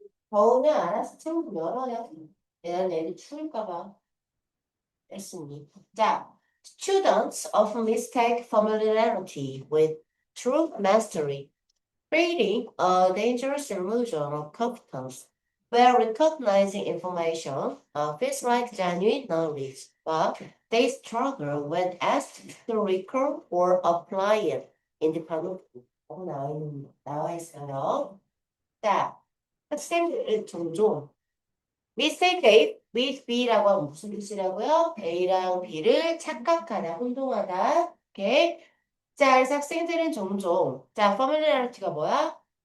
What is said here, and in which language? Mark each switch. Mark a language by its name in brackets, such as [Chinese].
[Korean] 더우면 알아서 창문 열어요. 얘는 애들 추울까 봐. 했으니. [English] 자, students often mistake familiarity with true mastery, creating a dangerous illusion of competence, where recognizing information feels like genuine knowledge, but they struggle when asked to recall or apply it independently. [Korean] 나와 있어요. 자, 학생들은 종종 [English] mistake A with B [Korean] 라고 하면 무슨 뜻이라고요? A랑 B를 착각하다, 혼동하다. 오케이. 자, 그래서 학생들은 종종 자, familiarity가 뭐야?